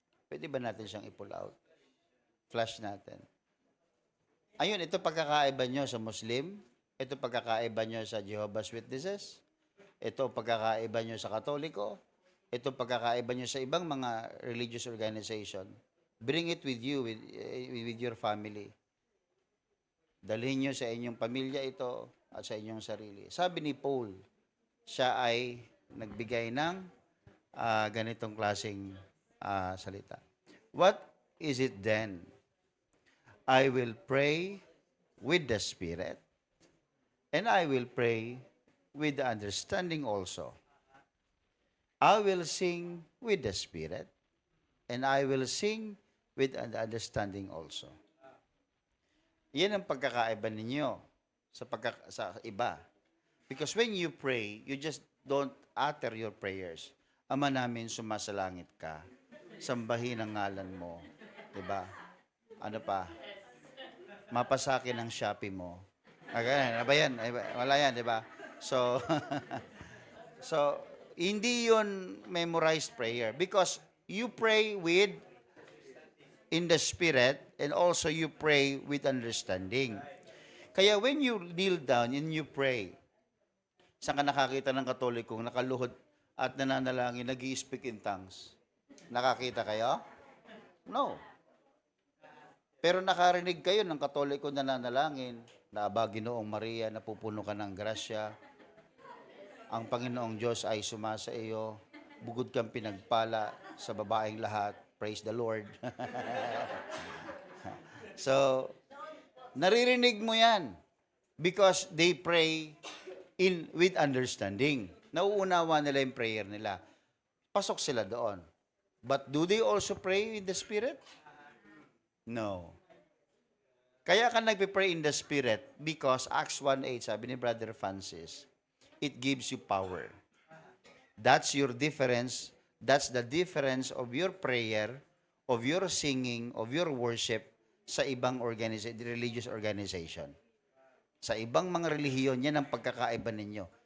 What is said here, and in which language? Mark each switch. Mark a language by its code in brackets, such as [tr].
[tl] Pwede ba natin siyang i-pull out? Flash natin. Ayun, ito pagkakaiba nyo sa Muslim, ito pagkakaiba nyo sa Jehovah's Witnesses, ito pagkakaiba nyo sa Katoliko, ito pagkakaiba nyo sa ibang mga religious organization. [en] Bring it with you, with your family. [tl] Dalhin nyo sa inyong pamilya ito at sa inyong sarili. Sabi ni Paul, siya ay nagbigay ng ganitong klaseng salita. [en] What is it then? I will pray with the Spirit, and I will pray with the understanding also. I will sing with the Spirit, and I will sing with the understanding also. [tl] Yan ang pagkakaiba ninyo sa iba. [en] Because when you pray, you just don't utter your prayers. [tl] Ama namin, sumasalangit ka. Sambahin ang ngalan mo. Diba? Ano pa? Mapasakin ang Shopee mo. Ganyan. Ano ba yan? Wala yan, diba? So, so, hindi yun memorized prayer. [en] Because you pray in the Spirit, and also you pray with understanding. [tl] Kaya when you kneel down and you pray, saan ka nakakita ng Katolikong nakaluhod at nananalangin, nag-i-speak in tongues? Nakakita kayo? No. Pero nakarinig kayo ng Katoliko nananalangin, na aba, Ginoong Maria, napupuno ka ng grasya, ang Panginoong Diyos ay sumasa iyo, bugod kang pinagpala sa babaeng lahat, [en] praise the Lord. [tl] So, naririnig mo yan [en] because they pray with understanding. [tl] Nauunawa nila yung prayer nila. Pasok sila doon. [en] But do they also pray in the Spirit? No. Kaya ka nagpe-pray in the Spirit because Acts 1:8, sabi ni Brother Francis, it gives you power. That's your difference. That's the difference of your prayer, of your singing, of your worship [tl] sa ibang religious organization. Sa ibang mga relihiyon, yan ang pagkakaiba ninyo.